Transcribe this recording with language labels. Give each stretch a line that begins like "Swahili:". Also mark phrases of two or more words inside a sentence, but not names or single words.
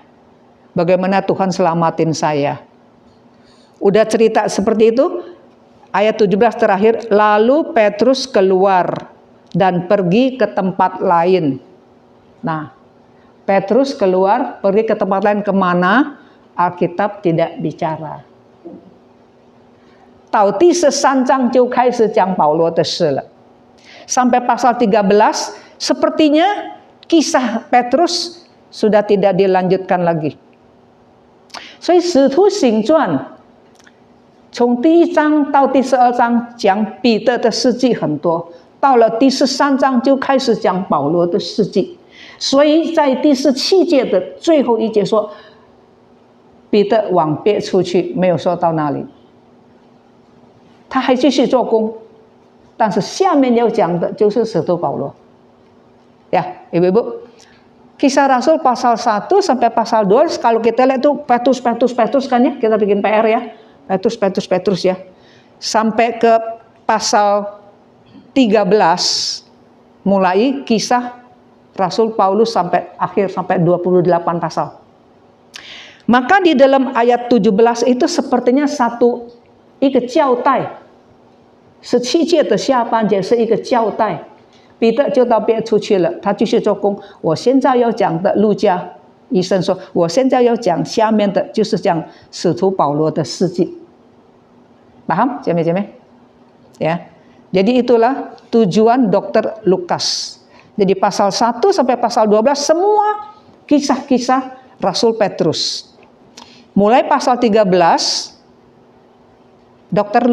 Indonesian: Bagaimana Tuhan selamatin saya. Udah cerita seperti itu. Ayat 17 terakhir, lalu Petrus keluar dan pergi ke tempat lain. Nah, Petrus keluar pergi ke tempat lain kemana? Alkitab tidak bicara.
Chinese: 到第13章就开始讲保罗的事了.
Indonesian: Sampai pasal 13, sepertinya kisah Petrus sudah tidak dilanjutkan lagi.
Chinese: 所以使徒行传从第1章到第12章讲彼得的事迹很多，到了第13章就开始讲保罗的事迹。所以在第17节的最后一节说，彼得往别处去，没有说到哪里，他还继续做工。但是下面要讲的就是使徒保罗。
Indonesian: Ya, Ibu-ibu. Kisah Rasul pasal 1 sampai pasal 2, kalau kita lihat tuh Petrus kan ya, kita bikin PR ya. Petrus ya. Sampai ke pasal 13 mulai kisah Rasul Paulus sampai akhir, sampai 28 pasal. Maka di dalam ayat 17 itu sepertinya
Chinese: 一个交代，17节的下半节是一个交代，彼得就到别处去了，他继续做工。我现在要讲的路加医生说，我现在要讲下面的就是讲使徒保罗的事迹。
Indonesian: Paham, Jeme-jeme? Ya. Jadi itulah tujuan Dr. Lukas. Jadi pasal 1 sampai pasal 12 semua kisah-kisah Rasul Petrus. Mulai pasal 13 Dr.